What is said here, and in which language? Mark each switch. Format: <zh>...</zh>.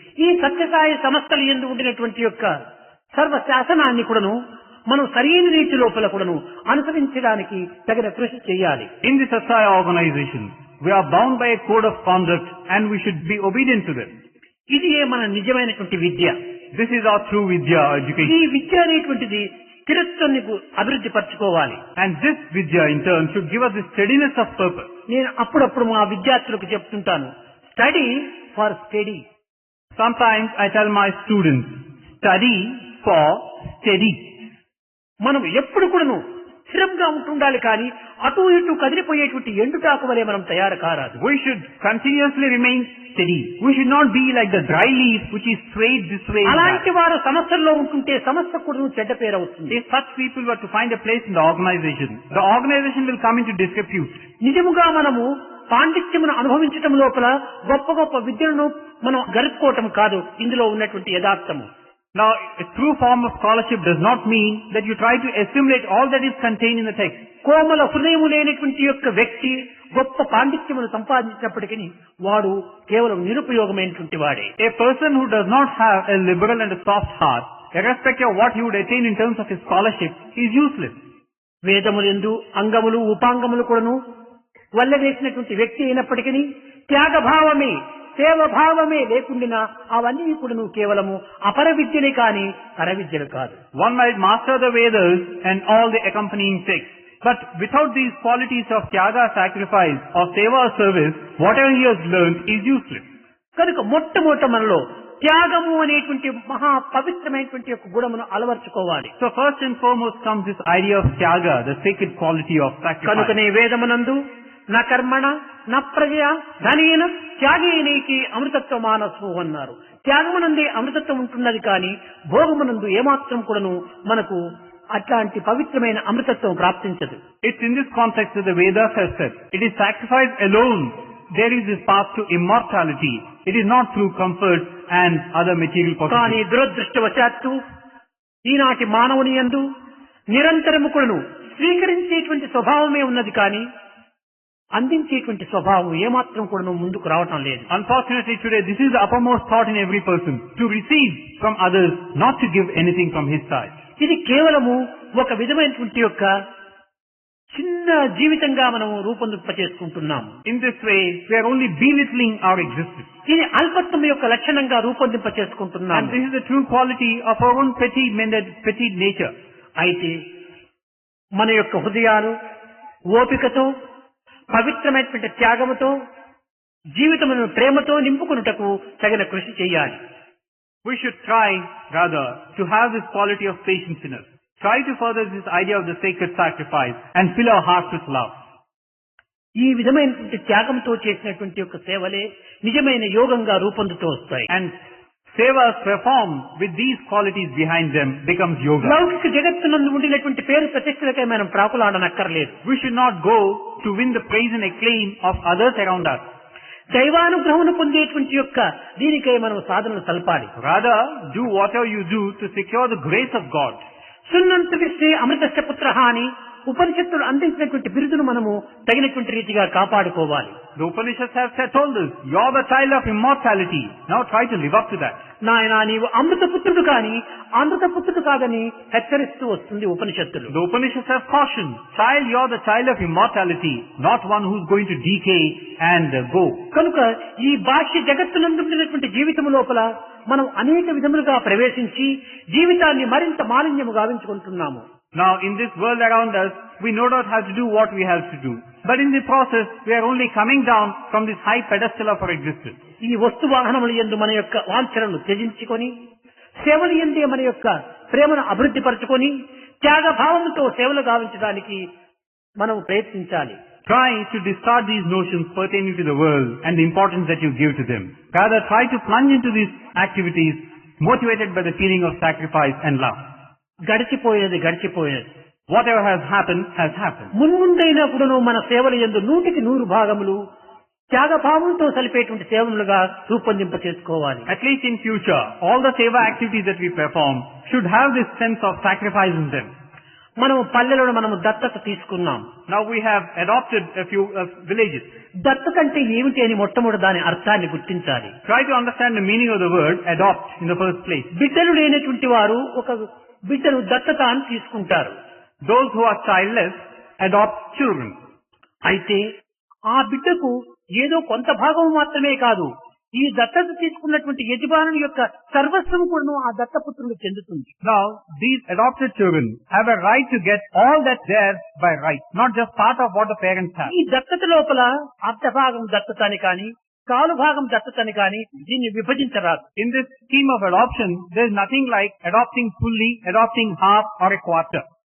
<te>ఈ సత్యసాయి సంస్థలు యందు ఉండినటువంటి యొక్క సర్వ శాసనాన్ని కూడాను మనం సరైన రీతి లోపల కూడాను అనుసరించడానికి తగిన కృషి చేయాలి.</te> <en>In the Satsaya organization, we are bound by a code of conduct and we should be obedient to them.</en> <te>ఇది మన నిజమైనటువంటి విద్య.</te> <en>This is our true Vidya education.</en> <te>ఈ విద్య అనేటువంటిది స్థిరత్వాన్ని అభివృద్ధి పరచుకోవాలి.</te> <en>And this Vidya in turn should give us the steadiness of purpose.</en> <te>నేను అప్పుడప్పుడు మా విద్యార్థులకు చెప్తుంటాను,</te> <en>Study for study. Sometimes I tell my students, study for steady.</en> <te>మనం ఎప్పుడు కూడాను స్థిరంగా ఉంటుండాలి కానీ అటు ఇటు కదిలిపోయేటువంటి ఎండుటాకు వలె మనం తయారు కారాదు.</te> <en>We should continuously remain steady. We should not be like the dry leaf which is swayed this way and</en> <te>అలాంటి</te> <en>that.</en> <te>వారు సమస్యల్లో ఉంటుంటే సమస్య కూడా చెడ్డ పేరు అవుతుంది.</te> <en>If such people were to find a place in the organization will come into disrepute.</en> <te>నిజముగా మనము పాండిత్యమును అనుభవించటం లోపల గొప్ప గొప్ప విద్యలను మనం గరుపుకోవటం కాదు ఇందులో ఉన్నటువంటి యథార్థము.</te> <en>Now, a true form of scholarship does not mean that you try to assimilate all that is contained in the text.</en> <te>కోమల హృదయము లేనటువంటి యొక్క వ్యక్తి గొప్ప పాండిత్యమును సంపాదించినప్పటికీ వాడు కేవలం నిరుపయోగమైనటువంటి వాడే.</te> <en>A person who does not have a liberal and a soft heart, irrespective of what he would attain in terms of his scholarship, is useless.</en> <te>వేదములందు అంగములు ఉపాంగములు కూడాను వల్ల వేసినటువంటి వ్యక్తి అయినప్పటికీ త్యాగభావమే సేవభావమే లేకుండా అవన్నీ కూడాను కేవలము అపర విద్యలే కాని పర విద్యలు కాదు.</te> <en>One might master the Vedas and all the accompanying texts, but without these qualities of tyaga, sacrifice, or seva service, whatever he has learned is useless.</en> <te>కనుక మొట్టమొదట మనలో త్యాగము అనేటువంటి మహా పవిత్రమైనటువంటి యొక్క గుణమును అలవర్చుకోవాలి.</te> <en>So first and foremost comes this idea of tyaga, the sacred quality of sacrifice.</en> <te>కనుకనే వేదమునందు</te> <sa>నా కర్మణ నా ప్రజ ధనేన త్యాగేనేకి అమృతత్వ మానసు</sa> <te>అన్నారు. త్యాగమునందే అమృతత్వం ఉంటున్నది కానీ భోగమునందు ఏమాత్రం కూడాను మనకు అట్లాంటి పవిత్రమైన అమృతత్వం ప్రాప్తించదు.</te> <en>It's in this context that the Vedas have said, it is sacrifice alone. There is this path to immortality. It is not through comfort and other material</en> <te>కానీ</te> <en>possessions.</en> <te>దురదృష్టవశాత్తు ఈనాటి మానవుని యందు నిరంతరము కూడాను స్వీకరించేటువంటి స్వభావమే ఉన్నది కానీ అందించేటువంటి స్వభావం ఏమాత్రం కూడా ముందుకు రావటం లేదు.</te> <en>Unfortunately today, this is the uppermost thought in every person, to receive from others, not to give anything from his side.</en> <te>ఇది కేవలము ఒక విధమైనటువంటి యొక్క చిన్న జీవితంగా మనం రూపొందింపచేసుకుంటున్నాము.</te> <en>In this way, we are only belittling our existence.</en> <te>ఇది అల్పత్వం యొక్క లక్షణంగా</te> <en>And</en> <te>రూపొందింపచేసుకుంటున్నాము.</te> <en>this is the true quality of our own petty nature.</en> <te>అయితే మన యొక్క హృదయాలు ఓపికతో పవిత్రమైనటువంటి త్యాగముతో జీవితమును ప్రేమతో నింపుకొనుటకు తగిన కృషి చేయాలి.</te> <en>We should try, rather, to have this quality of patience in us. Try to further this idea of the sacred sacrifice and fill our hearts with love.</en> <te>ఈ విధమైనటువంటి త్యాగంతో చేసినటువంటి యొక్క సేవలే నిజమైన యోగంగా రూపొందుతూ వస్తాయి.</te> <en>And sevas performed with these qualities behind them becomes yoga.</en> <te>లౌకిక జగత్తునందు ఉండినటువంటి పేరు ప్రతిష్టలకై మనం ప్రాకులాడనక్కర్లేదు.</te> <en>We should not go to win the praise and acclaim of others around us.</en> <te>దైవానుగ్రహమును పొందేటువంటి యొక్క దీనికై మనం సాధనలు సల్పాలి.</te> <en>Rather, do whatever you do to secure the grace of God.</en> <sa>సున్నంత విశ్వే అమృతస్య పుత్రః</sa> <te>అని ఉపనిషత్తులు అందించినటువంటి బిరుదును మనము తగినటువంటి రీతిగా కాపాడుకోవాలి.</te> <en>The Upanishads have told us, you are the child of immortality. Now try to live up to that.</en> <te>నాయనా నీవు అమృతపుత్రుడు కాని అమృతపుత్రుడు కాదని హెచ్చరిస్తూ వస్తుంది ఉపనిషత్తులు.</te> <en>The Upanishads have cautioned, child, you are the child of immortality, not one who is going to decay and go.</en> <te>కనుక ఈ బాహ్య జగత్తునందుండినటువంటి జీవితం లోపల మనం అనేక విధములుగా ప్రవేశించి జీవితాన్ని మరింత మాలిన్యము గావించుకుంటున్నాము.</te> <en>Now, in this world around us, we no doubt have to do what we have to do. But in the process, we are only coming down from this high pedestal of our existence.</en> <te>ఈ వస్తు వాహనముల యందు మన యొక్క వాంఛనను త్యజించుకొని సేవల యందే మన యొక్క ప్రేమను అభివృద్ధి పరచుకొని త్యాగ భావంతో సేవలు గావించడానికి మనం ప్రయత్నించాలి.</te> <en>Try to discard these notions pertaining to the world and the importance that you give to them. Rather, try to plunge into these activities motivated by the feeling of sacrifice and love.</en> <te>గడిచిపోయేది గడిచిపోయేది.</te> <en>Whatever has happened, has happened.</en> <te>మున్ముందైనప్పుడును మన సేవల యందు 100% భాగములు త్యాగభావంతో సలిపేటువంటి సేవలుగా రూపొందింప చేసుకోవాలి.</te> <en>At least in future, all the seva activities that we perform should have this sense of sacrifice in them.</en> <te>మనం పల్లెలను మనము దత్తత తీసుకున్నాం.</te> <en>Now we have adopted a few villages.</en> <te>దత్తత అంటే ఏమిటి అని మొట్టమొదటి దాని అర్థాన్ని గుర్తించాలి.</te> <en>Try to understand the meaning of the word adopt in the first place.</en> <te>బిడ్డలు లేనటువంటి వారు ఒక బిడ్డను దత్తత అని తీసుకుంటారు.</te> <en>Those who are childless adopt children.</en> <te>అయితే ఆ బిడ్డకు ఏదో కొంత భాగం మాత్రమే కాదు, ఈ దత్తత తీసుకున్నటువంటి యజమానుని యొక్క సర్వస్వం కూడా ఆ దత్తపుత్రులకు చెందుతుంది.</te> <en>Now, these adopted children have a right to get all that theirs by right, not just part of what the parents have.</en> <te>ఈ దత్తత లోపల అర్ధ భాగం దత్తత అని కానీ కాలు భాగం దత్తత అని కానీ దీన్ని విభజించరాదు.</te> <en>In this scheme of adoption, there is nothing like adopting fully, adopting half or a quarter.</en>